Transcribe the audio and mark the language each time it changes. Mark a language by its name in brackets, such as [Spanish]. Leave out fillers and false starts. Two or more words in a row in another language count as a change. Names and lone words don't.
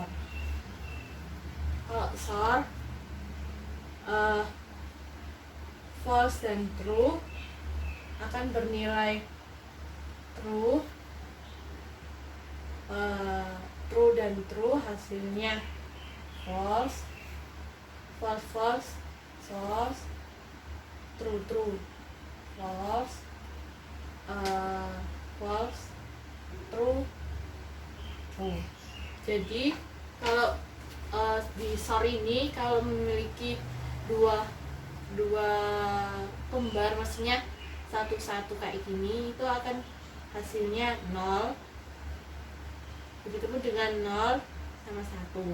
[Indonesian] Kalau SOR false dan true akan bernilai true, true dan true hasilnya [English] false, false false, false, true true, false, false, true, true. [Indonesian] Jadi kalau di SOR ini kalau memiliki dua kembar, maksudnya satu kayak gini, itu akan hasilnya 0. Begitu pun dengan 0 sama 1.